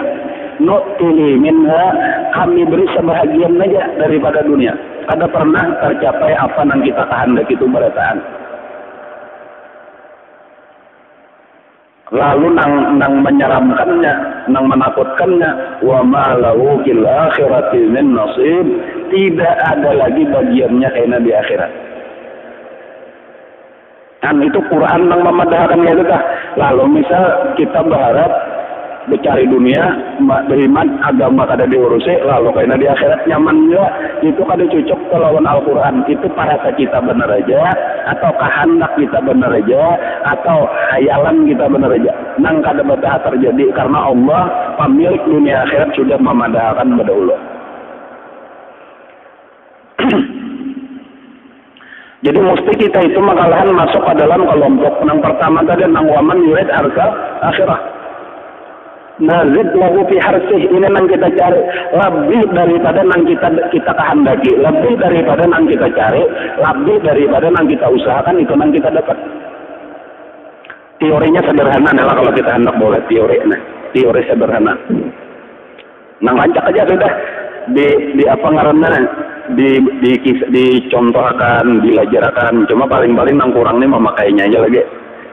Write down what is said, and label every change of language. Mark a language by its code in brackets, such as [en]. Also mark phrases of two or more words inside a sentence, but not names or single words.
[ar] نؤته منها, [bjn] kami beri sebahagian aja daripada dunia. Kada pernah tercapai apa yang kita kehendaki itu berataan. Lalu nang menyeramkannya, nang menakutkannya, [ar] وما له في الآخرة من نصيب, [bjn] tidak ada lagi bagiannya kena di akhirat. Kan itu Quran nang memadahkan itu kah? Lalu misal kita berharap mencari dunia, beriman, agama kada diurusi, lalu kena di akhirat nyaman juga, itu kada cocok ke lawan Al-Quran. Itu parasa kita benar aja, atau kehendak kita benar aja, atau hayalan kita benar aja. Nang kada betah terjadi karena Allah pemilik dunia akhirat sudah memadahkan pada Allah. Jadi mesti kita itu makalahan masuk ke dalam kelompok. Yang pertama tadi nang [ar] ومن يريد حرث الآخرة. نزد له في حرثه, [bjn] ini nang kita cari lebih daripada nang kita kehendaki, lebih daripada nang kita cari, lebih daripada nang kita usahakan, itu nang kita dapat. Teorinya sederhana adalah kalau kita hendak boleh teori sederhana. Nang lancak aja sudah di apa ngaranna dicontohkan, dilajarkan, cuma paling-paling nang kurang nih memakainya aja lagi.